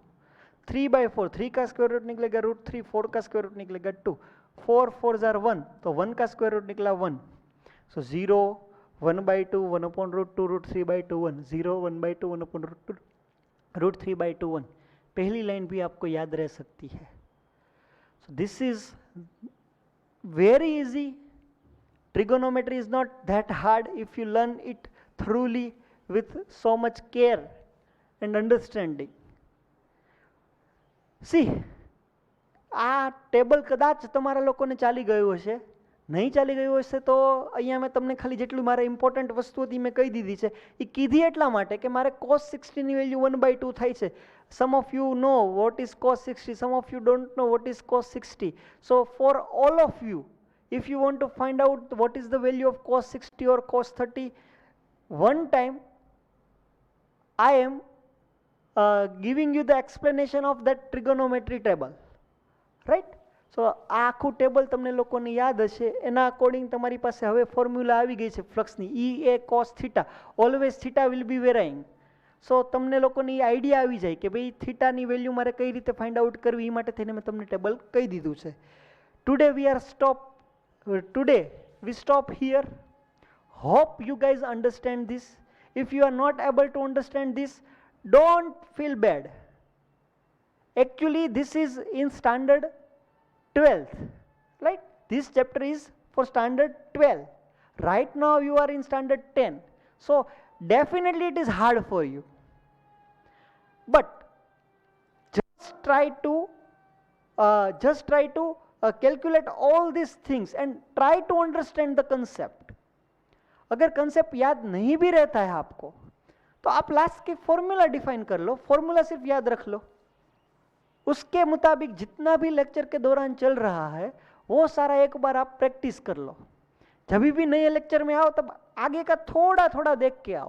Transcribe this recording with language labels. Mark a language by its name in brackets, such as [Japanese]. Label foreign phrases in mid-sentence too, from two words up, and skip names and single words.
[Hindi] 3/4, 3 का [English] square root [Hindi] निकलेगा √3, 4 का [English] square root [Hindi] निकलेगा 2. [English] 4 4s are [Hindi] 1, तो 1 का [English] square root [Hindi] निकला 1. सो 0 1/2 1/√2 √3/2 1. 0 1/2 1/√2 √3/2 1. पहली लाइन भी आपको याद रह सकती है. [English] So this is very easy. Trigonometry is not that hard if you learn it thoroughly with so much care and understanding. See, [Gujarati] આ ટેબલ કદાચ તમારા લોકોને ચાલી ગયું હશે. નહીં ચાલી ગયું હશે તો અહીંયા મેં તમને ખાલી જેટલું મારે ઇમ્પોર્ટન્ટ વસ્તુ હતી મેં કહી દીધી છે. એ કીધી એટલા માટે કે મારે cos 60 ની વેલ્યુ 1/2 થાય છે. [English] Some of you know what is cos 60, some of you don't know what is cos 60. So for all of you, if you want to find out what is the value of cos 60 or cos 30, one time I am giving you the explanation of that trigonometry table, right? [Gujarati] So આ આખું ટેબલ તમને લોકોને યાદ હશે. એના અકોર્ડિંગ તમારી પાસે હવે ફોર્મ્યુલા આવી ગઈ છે ફ્લક્સની. [English] E a cos theta, always theta will be varying. [Gujarati] સો તમને લોકોને એ આઈડિયા આવી જાય કે ભાઈ થીટાની વેલ્યુ મારે કઈ રીતે [English] find out [Gujarati] કરવી, એ માટે થઈને મેં તમને ટેબલ કહી દીધું છે. [English] Today we stop here. Hope you guys understand this. If you are not able to understand this, don't feel bad. Actually this is in standard 12th, right? This chapter is for standard 12. Right now you are in standard 10. So definitely it is hard for you. But just try to calculate all these things and try to understand the concept. [Hindi] अगर कंसेप्ट याद नहीं भी रहता है आपको तो आप लास्ट के फॉर्मूला डिफाइन कर लो. फॉर्मूला सिर्फ याद रख लो. उसके मुताबिक जितना भी लेक्चर के दौरान चल रहा है वो सारा एक बार आप प्रैक्टिस कर लो. जब भी नए लेक्चर में आओ तब आगे का थोड़ा थोड़ा देख के आओ.